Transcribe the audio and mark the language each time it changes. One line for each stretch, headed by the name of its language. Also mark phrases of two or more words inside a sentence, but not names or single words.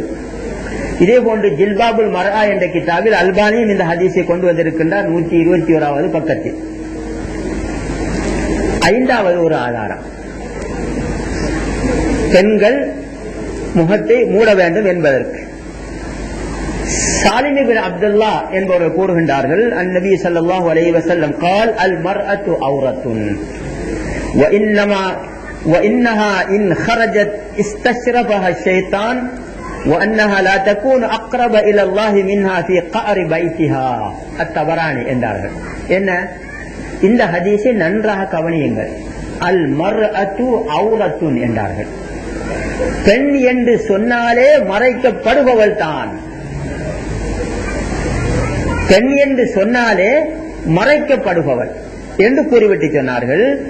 Tamil: இதே போன்று ஜில்பாபுல் மர்ஆ என்ற கிதாபில் அல்பானியும் இந்த ஹதீஸை கொண்டு வந்திருக்கின்றார், 121வது பக்கத்தில். ஐந்தாவது ஒரு ஆதாரம், பெண்கள் முகத்தை மூட வேண்டும் என்பதற்கு.
Arabic: சாலிம் இப்னு அப்துல்லா
Tamil: என்பவர்கள் கூறுகின்றார்கள்,
Arabic: النبي صلى الله عليه وسلم قال المرأة عورة وإنها إن خرجت استشرفها الشيطان وأنها لا تكون أقرب إلى الله منها في قعر بيتها.
Tamil: الطبراني என்றார்கள். என்ன இந்த ஹதீஸை நன்றாக கவனியுங்கள்.
Arabic: المرأة عورة என்றார்கள்.
Tamil: பெண் என்று சொன்னாலே மறைக்கப்படுபவள் தான். பெண் என்று சொன்னாலே மறைக்கப்படுபவள் என்று கூறிவிட்டு சொன்னார்கள்.